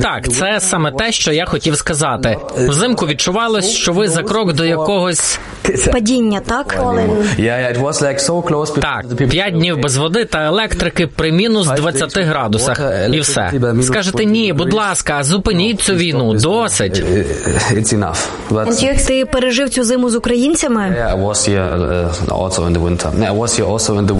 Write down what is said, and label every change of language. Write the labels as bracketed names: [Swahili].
[Ukrainian] Так, це саме те, що я хотів сказати. Взимку відчувалось, що ви за крок до якогось... Падіння, так? [English] Yeah, it was like so close... [Ukrainian] Так, 5 днів без води та електрики при мінус 20 градусах. І все. Скажете, ні, будь ласка, зупиніть цю війну, досить. [English] It's enough. [Ukrainian] Ти пережив цю зиму з українцями? [English] Yeah, I was here. Also in the winter. No, I was here also in the...